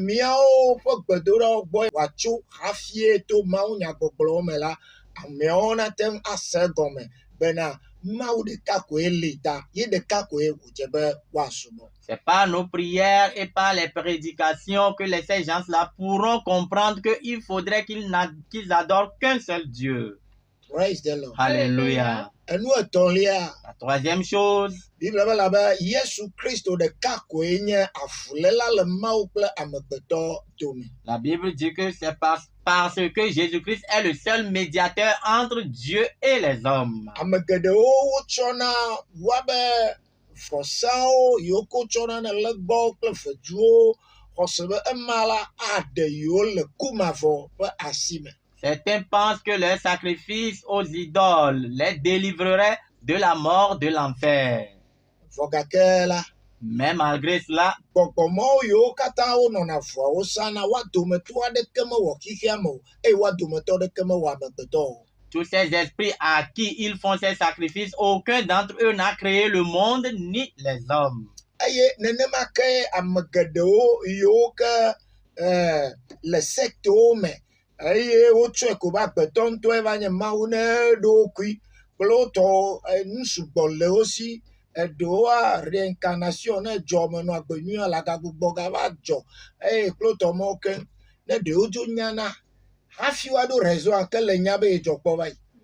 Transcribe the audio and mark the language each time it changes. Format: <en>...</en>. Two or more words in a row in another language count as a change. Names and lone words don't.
<fr>C'est par nos prières et par les prédications que ces gens-là pourront comprendre qu'il faudrait qu'ils adorent qu'un seul Dieu.</fr> <en>Praise the Lord.</en> <fr>Alléluia. La troisième chose, la Bible dit que c'est parce que Jésus-Christ est le seul médiateur entre Dieu et les hommes. Certains pensent que leur sacrifice aux idoles les délivrerait de la mort de l'enfer. Mais malgré cela,</fr> <ee>gbɔgbɔmɔwo yiwo katã wonɔna voawo sana woa dometɔ aɖeke mewɔ xixia me o eye woa dometɔ aɖeke mewɔ amegbetɔ o.</ee> <fr>tous ces esprits à qui ils font ces sacrifices, aucun d'entre eux n'a créé le monde ni les hommes.</fr> <ee>Eye nenema ke ame geɖewo yiwo ke le sectewo me eye wotsɔe ko be agbetɔ ŋutɔe va nye Mawu ne ɖo kui kple wotɔ nusugbɔ le wo si. Eɖewoa reincarnation ne dzɔ me nɔ agbenyuia le agagbugbɔ gava dzɔ eye kple wotɔ mawo ke ne ɖewo dzo nyana hafi woaɖo raison ke le nya be yedzɔ kpɔ va yi.</ee>